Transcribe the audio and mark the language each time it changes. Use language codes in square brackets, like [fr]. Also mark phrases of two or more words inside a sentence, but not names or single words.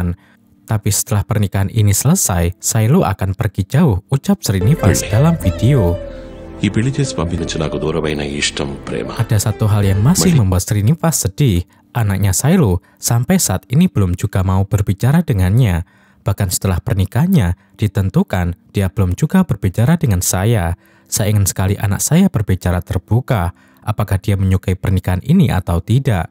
[id] Tapi setelah pernikahan ini selesai, Sailu akan pergi jauh, ucap Srinivas dalam video. [te] ఈ పెళ్లి చేసి పంపించి నాకు దూరమైన ఇష్టం ప్రేమ [id] Ada satu hal yang masih membuat Srinivas sedih. Anaknya Sailu sampai saat ini belum juga mau berbicara dengannya. Bahkan setelah pernikahannya ditentukan, dia belum juga berbicara dengan saya. Saya ingin sekali anak saya berbicara terbuka, apakah dia menyukai pernikahan ini atau tidak.